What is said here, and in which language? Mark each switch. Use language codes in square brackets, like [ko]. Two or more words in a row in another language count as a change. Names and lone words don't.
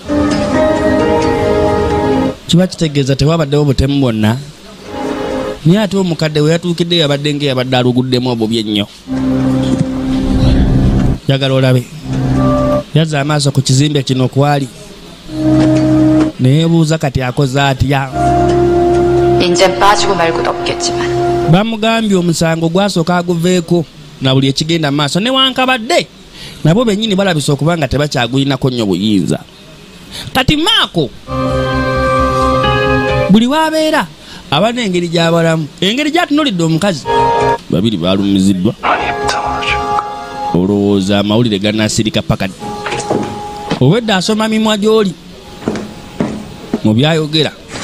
[lg] kiba kitegeeza tewabaddewo butemu bwonna naye ate omukadde we yatuukidde yabadde ng'eyabadde aluguddemu obubi ennyo jagala olabe yazza amaaso ku kizimbe kino kwali neyebuuza kati akoze atya [ko] 인젠 빠지고 말고도 없겠지만 [lg] bamugambye omusango gwasooka aguveeko na buli ekigenda mu maaso newankabadde nabo bennyini balabisa okuba nga tebakyagulinako nnyo buyinza kati maako buli waabeera aba n'engeri gy'abalamu engeri gy'atunuulidde omukazi babiri baalumiziddwa olowooza amawulire gannaasirika paka obwedde asoma mimwa gy'oli mu byayogera